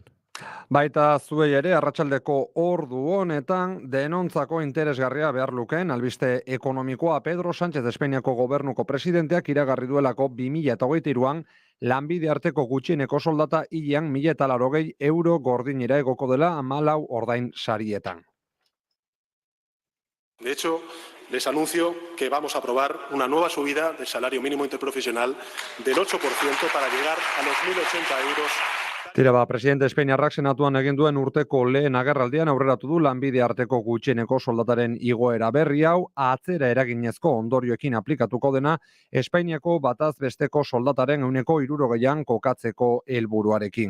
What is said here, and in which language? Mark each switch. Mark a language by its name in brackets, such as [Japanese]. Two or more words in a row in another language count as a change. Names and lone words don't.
[Basque] Baita zuei ere, arratsaldeko ordu honetan, denontzako interesgarria behar lukeen, albiste ekonomikoa Pedro Sánchez Espainiako gobernuko presidenteak iragarri duelako 2023an, lanbide arteko gutxieneko soldata hilean 1.080 euro gordinera egoko dela 14 ordain sarietan. [Spanish] De hecho, les anuncio que vamos a aprobar una nueva subida del salario mínimo interprofesional del 8% para llegar a los 1.080 euros. [Basque] Tira presidente Espainiarrak senatuan egin duen urteko lehen agerraldian aurreratu du lanbide arteko gutxieneko soldataren igoera berri hau atzera eraginezko ondorioekin aplikatuko dena Espainiako bataz besteko soldataren 60%an kokatzeko helburuarekin.